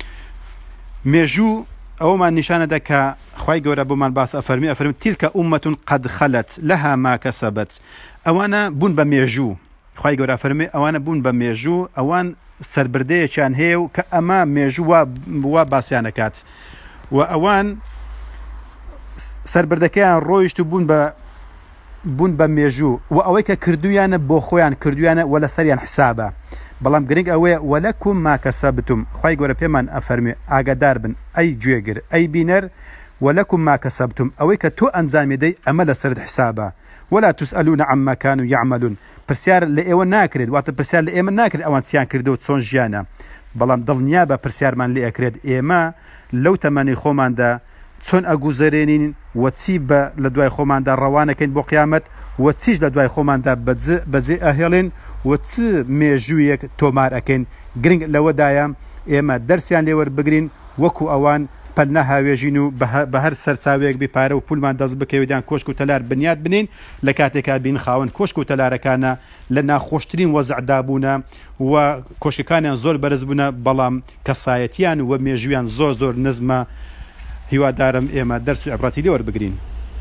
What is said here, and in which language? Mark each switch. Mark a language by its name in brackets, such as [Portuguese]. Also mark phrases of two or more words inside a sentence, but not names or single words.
[Central Kurdish] مێژوو ئەومان نیشانەدا کە خوای گەورە بۆمان باس ئەفەرمی [Arabic] تیلکە ئومەتون قەد خەلەت لەها ما کەسەبەت [Central Kurdish] ئەوانە بوون بە مێژوو خوای گەورە ئەفەرمی ئەوانە بوون بە مێژوو ئەوان سەربردەیەکیان هەیە و کە ئەمە مێژوو وا باسییانەکات و ئەوان سەربردەکەیان ڕۆیشت و بوون بە مێژوو و ئەوەی کە کردویانە بۆ خۆیان کردویانە وە لە سەریان حسابە بەڵام گرنگ ئەوەیە [Arabic] وەلەکم ما کەسەبتم [Central Kurdish] خوای گەورە پێمان ئەفەرمێ ئاگادار بن ئەی گوێگر ئەی بینەر [Arabic] وەلەکم ما کەسەبتم [Central Kurdish] ئەوەی کە تۆ ئەنجامی دەی ئەمە لەسەرت حسابە [Arabic] ولا تسألون عما كانوا يعملون [Central Kurdish] پرسیار لە ئێوە ناکرێت واتە پرسیار لە ئێمە ناکرێت ئەوان چیان کردو چۆن ژیانە بەڵام دڵنیا بە پرسیارمان لێ ئەکرێت ئێمە لەو تەمەنی خۆماندا چۆن ئەگوزارێنین و چی لە دوای خۆماندا ڕەوانەکەین بۆ قیامەت و چیش لە دوای خۆماندا بەجێ ئەهێڵێن و چ مێژوویەک تۆمار ئەکەین گرنگ لەوەدایە ئێمە دەرسیان لێ وەربگرین وەکو ئەوان پەل نەهاوێژین و بە هەر سەرچاوەیەک بپارە و پولمان دەست بکەوێتیان کۆشک و تەلار بنیات بنین لە کاتێکا بین خاوەن کۆشک و تەلارەکانە لە ناخۆشترین وەزعدا بوونە و کۆشکەکانیان زۆر بەرز بوونە بەڵام کەسایەتیان و مێژویان زۆر نزمە هیوادارم ئێمە دەرس و عیبرەتی لێ وەربگرین